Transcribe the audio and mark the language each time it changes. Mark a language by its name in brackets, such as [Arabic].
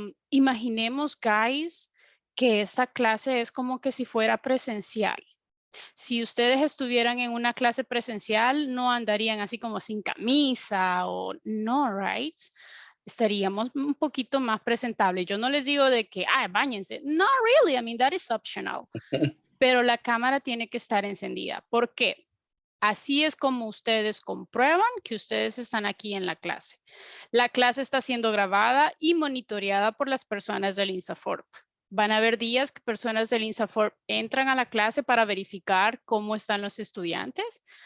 [Spanish] Imaginemos, guys, que esta clase es como que si fuera presencial. Si ustedes estuvieran en una clase presencial, no andarían así como sin camisa o no, right? Estaríamos un poquito más presentables. Yo no les digo de que, báñense. [English] No, really, I mean, that is optional. [Spanish] Pero la cámara tiene que estar encendida. ¿Por qué? Así es como ustedes comprueban que ustedes están aquí en la clase. La clase está siendo grabada y monitoreada por las personas del INSAFORP. Van a haber días que personas del INSAFORP entran a la clase para verificar cómo están los estudiantes.